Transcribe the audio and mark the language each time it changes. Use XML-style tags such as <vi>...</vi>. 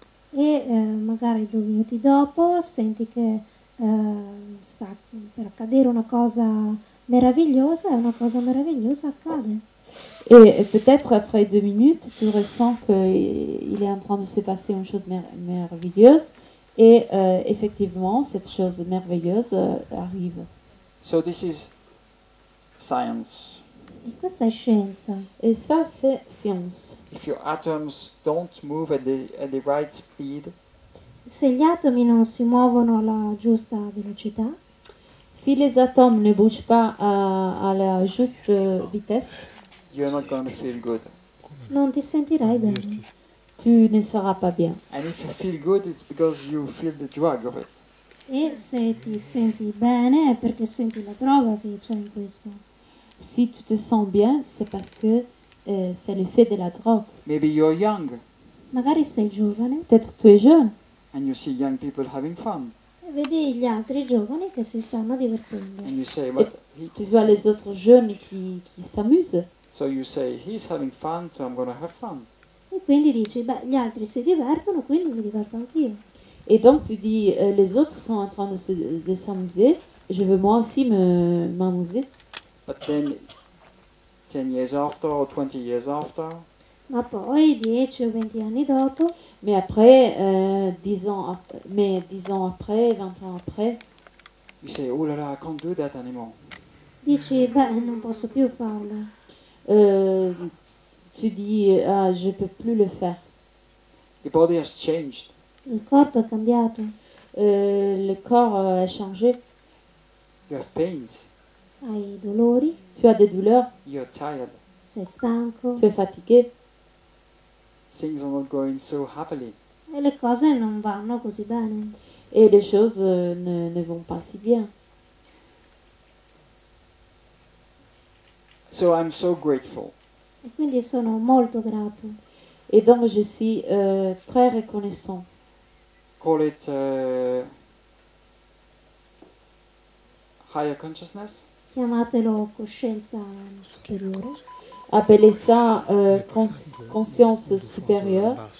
<it>E magari 2 minuti dopo senti che sta per accadere una cosa meravigliosa e una cosa meravigliosa accade.</it> <fr>Et peut-être après 2 minutes, tu ressens qu'il est en train de se passer une chose merveilleuse et effectivement, cette chose merveilleuse arrive.</fr> <en>So this is science.</en> <it>E questa è scienza.</it> <fr>Et ça, c'est science.</fr> <en>If your atoms don't move at the right speed,</en> <it>Se gli atomi non si muovono alla giusta velocità,</it> <fr>Si les atomes ne bougent pas à la juste vitesse,</fr> <en>you're not going to feel good.</en> <it>non ti sentirai bene.</it> <fr>tu ne seras pas bien.</fr> <en>And if you feel good, it's because you feel the drug of it.</en> <it>E se ti senti bene è perché senti la droga che c'è in questo.</it> <fr>Si tu te sens bien, c'est parce que c'est le fait de la drogue.</fr> <en>Maybe you're young</en> <it>Magari sei giovane</it> <fr>Peut-être tu es jeune</fr> <en>and you see young people having fun,</en> <it>e vedi gli altri giovani che si stanno divertendo.</it> <en>and you say, "But</en> <fr>tu vois les autres jeunes qui s'amusent.</fr> <en>So you say, he's having fun, so I'm going to have fun.</en> <it>E quindi dici, beh, gli altri si divertono, quindi mi diverto anch'io.</it> <fr>Et donc tu dis, les autres sont en train de s'amuser, je veux moi aussi m'amuser.</fr> <en>But then 10 years after or 20 years after,</en> <it>Ma poi 10 o 20 anni dopo,</it> <fr>Mais après, 10 ans après, 20 ans après,</fr> <en>you say, oh la la, I can't do that anymore.</en> <it>dici, beh, non posso più farlo.</it> <fr>tu dis, ah, je peux plus le faire.</fr> <en>Your body has changed.</en> <it>Il corpo è cambiato,</it> <fr>Le corps a changé.</fr> <en>You have pains.</en> <it>hai dolori,</it> <fr>Tu as des douleurs,</fr> <en>You're tired.</en> <it>sei stanco</it> <fr>tu es fatigué.</fr> <en>Things are not going so happily.</en> <it>e le cose non vanno così bene.</it> <fr>Et les choses ne vont pas si bien.</fr> <en>So I'm so grateful.</en> <it>E quindi sono molto grato.</it> <fr>Et donc je suis très reconnaissant.</fr> <en>Call it higher consciousness.</en> <it>Chiamatelo coscienza superiore,</it> <fr>Appelez ça conscience supérieure,</fr>